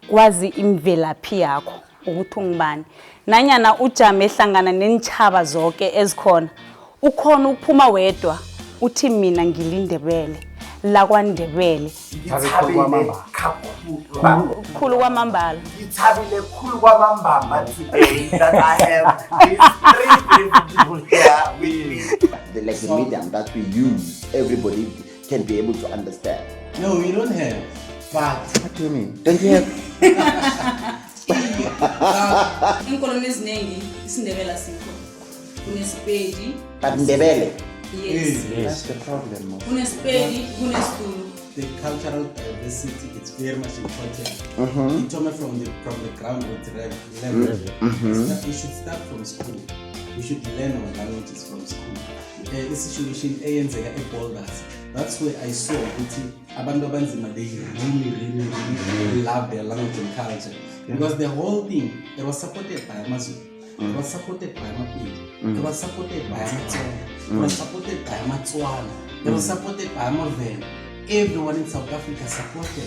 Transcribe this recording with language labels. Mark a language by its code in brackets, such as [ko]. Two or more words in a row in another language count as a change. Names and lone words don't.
[nr] kwazi imvelaphi yakho ukuthi ungubani nanyana ujame ehlangana nenitjhaba zonke ezikhona ukhona ukuphuma wedwa uthi mina ngilindebele la kwaNdebele khulu kwamambala ngithabile khulu kwamambamba [en] today that I have these three people here with me. Like the medium that we use, everybody can be able to understand. No, we don't have. But what do you mean? Don't you have? [nr] inkoloni eziningi isiNdebele asikho kuneSipedi [en] But Ndebele. yes That's the problem. [nr] kuneSipedi kuneSzulu. [en] The cultural diversity is very much important. You told me from the groundwork level. You should start from school. We should learn our languages from school. The situation [nr] eyenzeka eBoulders. [en] That's where I saw [nr] ukuthi abantu abanzima [en] they really love their language and culture. Because the whole thing, it was supported by Amazulu, it was supported by Amapedi, it was supported by Amatsonga, it was supported by Amatswana, it was supported by Amavel. Everyone in South Africa supported.